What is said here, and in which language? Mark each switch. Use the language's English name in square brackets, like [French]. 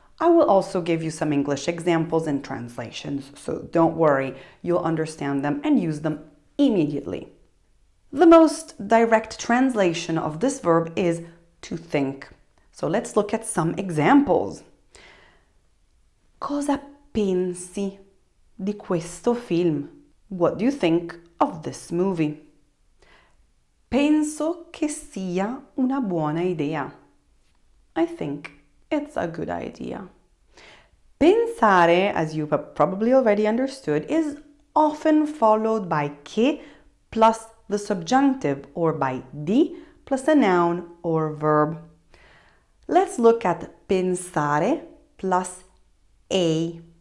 [English] I will also give you some English examples and translations, so don't worry, you'll understand them and use them immediately. The most direct translation of this verb is to think. So let's look at some examples. [Italian] Cosa pensi di questo film? [English] What do you think of this movie? [Italian] Penso che sia una buona idea. [English] I think it's a good idea. Pensare, as you have probably already understood, is often followed by che plus the subjunctive, or by di plus a noun or verb. Let's look at pensare plus a.